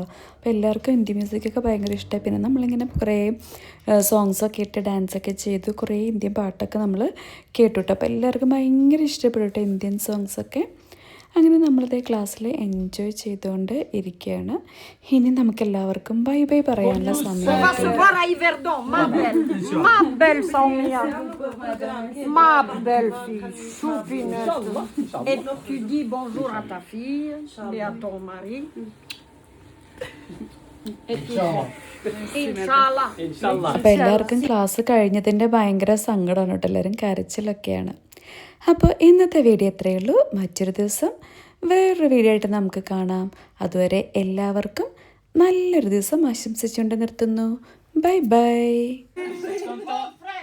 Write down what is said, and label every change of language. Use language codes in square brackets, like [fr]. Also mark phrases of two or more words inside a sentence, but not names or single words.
[ml] അപ്പോൾ എല്ലാവർക്കും [en] Indian music [ml] ഭയങ്കര ഇഷ്ടമായി. പിന്നെ നമ്മളിങ്ങനെ കുറേ സോങ്സൊക്കെ ഇട്ട് ഡാൻസൊക്കെ ചെയ്തു. കുറേ ഇന്ത്യൻ പാട്ടൊക്കെ നമ്മൾ കേട്ടു കേട്ടോ. അപ്പോൾ എല്ലാവർക്കും ഭയങ്കര ഇഷ്ടപ്പെട്ടു കേട്ടോ [en] Indian songs. [ml] അങ്ങനെ നമ്മളതേ ക്ലാസ്സിൽ എൻജോയ് ചെയ്തുകൊണ്ട് ഇരിക്കുകയാണ്. ഇനി നമുക്കെല്ലാവർക്കും [en] bye bye [ml] പറയാനുള്ള [fr] On va se [ml] സമയമായിട്ടുണ്ട്. [fr] voir à Yverdon, ma belle Sonia, ma belle fille, choupinette. Et tu dis bonjour à ta fille et à ton mari. Et tu Inch'Allah. Inch'Allah. [ml] അപ്പോൾ എല്ലാവർക്കും ക്ലാസ് കഴിഞ്ഞതിൻ്റെ ഭയങ്കര സങ്കടമാണ് കേട്ടോ, എല്ലാവരും കരച്ചിലൊക്കെയാണ്. അപ്പോൾ ഇന്നത്തെ വീഡിയോ ഇത്രയേ ഉള്ളൂ. മറ്റൊരു ദിവസം വേറൊരു വീഡിയോ ആയിട്ട് നമുക്ക് കാണാം. അതുവരെ എല്ലാവർക്കും നല്ലൊരു ദിവസം ആശംസിച്ചുകൊണ്ട് നിർത്തുന്നു. [en] bye bye.